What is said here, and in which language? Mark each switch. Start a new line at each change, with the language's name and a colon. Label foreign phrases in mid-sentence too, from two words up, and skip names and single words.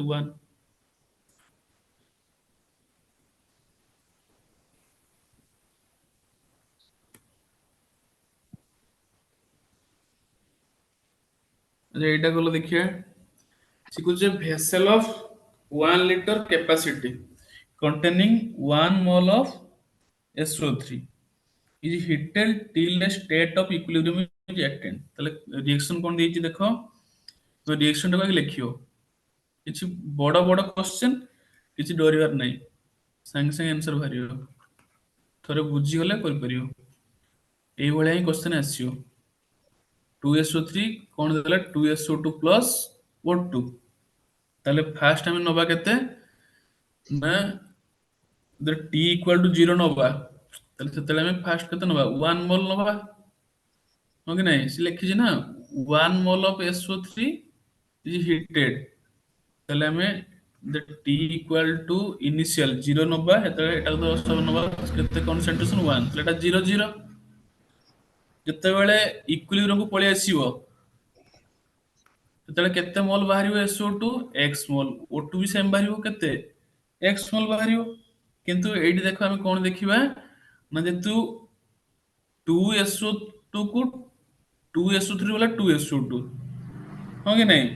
Odia: 1। ଏଇଟା ଗଲ ଦେଖିବା।
English: ଶିଖୁଛେ vessel of 1 liter capacity containing 1 mole of SO3 is heated till a state of equilibrium is attained।
Odia: ତାহଲେ ରିଏକ୍ସନ କଣ ଦେଇଛି ଦେଖ। ତ ରିଏକ୍ସନ ଟାକୁ ଆଗେ ଲେଖିବ। କିଛି ବଡ ବଡ କ୍ୱେଶ୍ଚନ କିଛି ଡରିବାର ନାହିଁ। ସାଙ୍ଗେ ସାଙ୍ଗେ ଆନ୍ସର ବାହାରିବ। ଥରେ ବୁଝିଗଲେ କରିପାରିବ। ଏଇଭଳିଆ ହିଁ କ୍ୱେଶ୍ଚନ ଆସିବ। 2SO3 କଣ ଦେଲା?
English: 2SO2 plus O2।
Odia: ତାହେଲେ ଫାଷ୍ଟ ଆମେ ନବା କେତେ ନା ଯଦି
English: t equal to 0
Odia: ନବା ତାହେଲେ ସେତେବେଳେ ଆମେ ଫାଷ୍ଟ କେତେ ନବା? 1 mole ନବା। ହଁ କି ନାଇଁ? ସେ ଲେଖିଛି ନା
English: 1 mole of SO3 is heated।
Odia: ତାହେଲେ ଆମେ
English: t equal to initial 0
Odia: ନବା ସେତେବେଳେ ଏଟାକୁ ତ ସବୁ ନବା କେତେ କନସେଣ୍ଟ୍ରେସନ 1 ତାହେଲେ ଏଟା 0 0। ଯେତେବେଳେ ଇକ୍ୱିଲିବ୍ରିୟମ କୁ ପଳେଇ ଆସିବ ସେତେବେଳେ କେତେ ମୋଲ ବାହାରିବ? SO2 x ମୋଲ। O2 ବି ସେମ ବାହାରିବ କେତେ? x ମୋଲ ବାହାରିବ। କିନ୍ତୁ ଏଇଠି ଦେଖ ଆମେ କଣ ଦେଖିବା ନା ଯେହେତୁ 2SO2 କୁ 2SO3 ବୋଲେ 2SO2 ହଁ କି ନାଇଁ?